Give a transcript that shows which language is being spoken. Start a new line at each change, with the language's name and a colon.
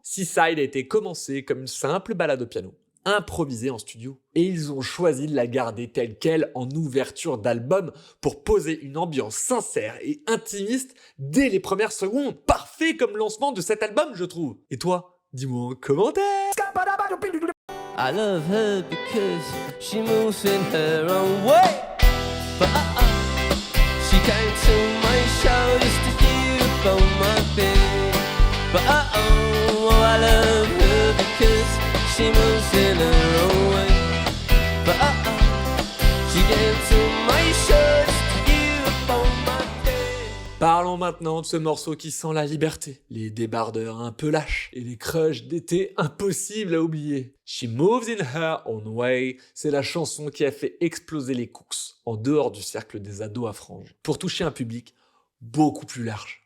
French: Seaside a été commencé comme une simple balade au piano, improvisée en studio. Et ils ont choisi de la garder telle quelle en ouverture d'album pour poser une ambiance sincère et intimiste dès les premières secondes. Parfait comme lancement de cet album, je trouve. Et toi, dis-moi en commentaire.
English: I love her because she moves in her own way. But she came to my show just to hear about my thing. But I love her because she moves in her own way. But she came to my show just to hear about my thing.
French: Parlons maintenant de ce morceau qui sent la liberté, les débardeurs un peu lâches et les crushs d'été impossibles à oublier. She Moves in Her Own Way, c'est la chanson qui a fait exploser les Cooks en dehors du cercle des ados à franges, pour toucher un public beaucoup plus large.